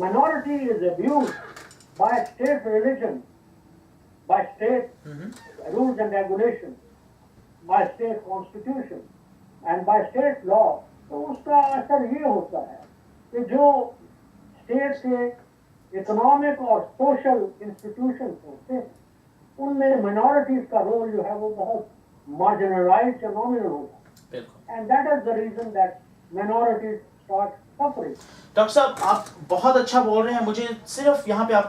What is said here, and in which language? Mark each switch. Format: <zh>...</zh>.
<hi>minority is abused by state religion, by state rules and regulations, by state constitution, and by state law, तो उसका असर ये होता है कि जो स्टेट के इकोनॉमिक और सोशल इंस्टीट्यूशन होते हैं उनमें minorities का रोल जो है वो बहुत marginalized या nominal होता है. बिल्कुल.</hi> <en>And that is the reason that minorities start suffering.</en> <hi>Doctor साहब आप बहुत अच्छा बोल रहे हैं. मुझे सिर्फ यहाँ पे आपको</hi>